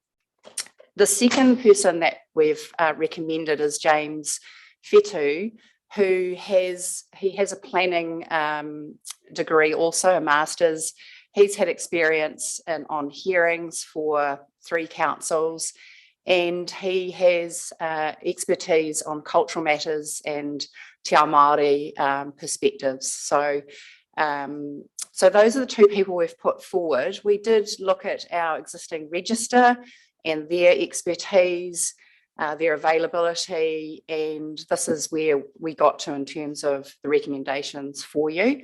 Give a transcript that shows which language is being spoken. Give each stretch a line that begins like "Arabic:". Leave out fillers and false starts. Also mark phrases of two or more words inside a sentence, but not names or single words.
English: The second person that we've recommended is James Fetu, who has a planning degree, also a master's. He's had experience on hearings for 3 councils, and he has expertise on cultural matters and
Māori: te ao Māori
English: perspectives. So those are the 2 people we've put forward. We did look at our existing register and their expertise, their availability, and this is where we got to in terms of the recommendations for you.